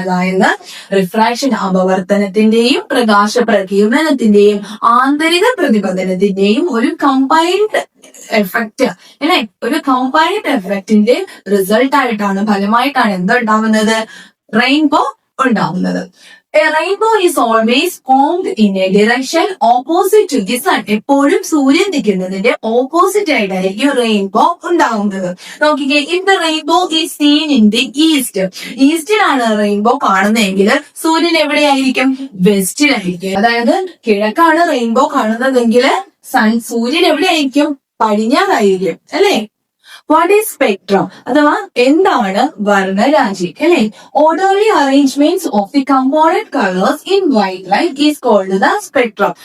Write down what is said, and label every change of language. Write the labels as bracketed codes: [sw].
[ml] അതായത് റിഫ്രാക്ഷൻ, അപവർത്തനത്തിന്റെയും പ്രകാശ പ്രകീർണനത്തിന്റെയും ആന്തരിക പ്രതിപതനത്തിന്റെയും ഒരു കമ്പൈൻഡ് എഫക്റ്റ് അല്ലെ. ഒരു കമ്പൈൻഡ് എഫക്റ്റിന്റെ റിസൾട്ട് ആയിട്ടാണ്, ഫലമായിട്ടാണ് എന്തുണ്ടാവുന്നത്? റെയിൻബോ ഉണ്ടാവുന്നത്. [en] A rainbow is always formed in a direction opposite to the sun. [ml] എപ്പോഴും സൂര്യൻ നിൽക്കുന്നതിന്റെ ഓപ്പോസിറ്റ് ആയിട്ടായിരിക്കും റെയിൻബോ ഉണ്ടാവുന്നത്. നോക്കിക്കേ, [en] if the rainbow is seen in the east, [ml] ഈസ്റ്റിലാണ് rainbow കാണുന്നതെങ്കിൽ സൂര്യൻ എവിടെയായിരിക്കും? വെസ്റ്റിലായിരിക്കും. അതായത് കിഴക്കാണ് റെയിൻബോ കാണുന്നതെങ്കിൽ സൂര്യൻ എവിടെയായിരിക്കും? പടിഞ്ഞാറായിരിക്കും, അല്ലേ? [en] what is spectrum [ml] അഥവാ എന്താണ് വർണ്ണരാജി, അല്ലെ? [en] Orderly arrangements of the component colours in white light is called the spectrum.